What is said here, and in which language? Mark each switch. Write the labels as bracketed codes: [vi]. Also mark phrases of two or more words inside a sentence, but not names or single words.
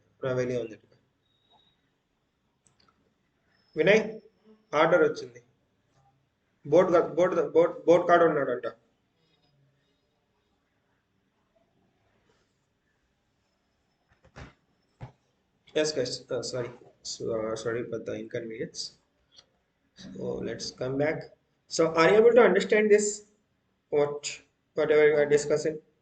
[ta] நான் வெளியே வந்துட்டு இருக்கேன். [te] వినయ్ ఆర్డర్ వచ్చింది. బోర్డ్ కాడ ఉన్నాడంట. [en] Yes, guys. Sorry. Sorry for the inconvenience. So let's come back. So are you able to understand this? Whatever we are discussing?